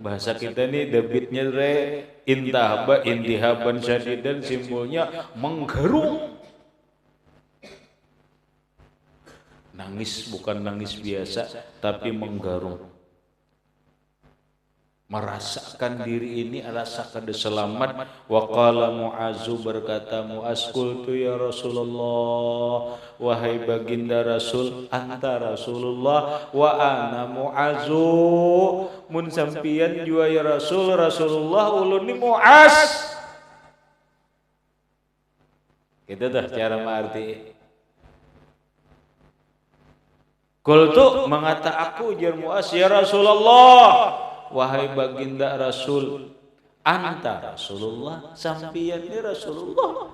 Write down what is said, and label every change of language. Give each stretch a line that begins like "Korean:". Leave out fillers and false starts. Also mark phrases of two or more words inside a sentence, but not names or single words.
Banjar: Bahasa kita ini debitnya
Arabic: انتحابا شديدا,
Banjar: simbolnya menggerung. Nangis bukan nangis biasa tapi menggerung. Merasakan diri ini rasa kada selamat.
Arabic: وقال معاذ,
Banjar: berkata Mu'az,
Arabic: قلت يا رسول الله,
Banjar: wahai baginda Rasul,
Arabic: أنت رسول الله وأنا معاذ,
Banjar: mun sampian jua
Arabic: يا رسول,
Banjar: Rasulullah ulun ni Mu'az. Itu dah cara mengerti Qultu mengata aku jar Muaz,
Arabic: يا رسول الله,
Banjar: wahai baginda Rasul,
Arabic: أنت رسول الله,
Banjar: sampian ni Rasulullah.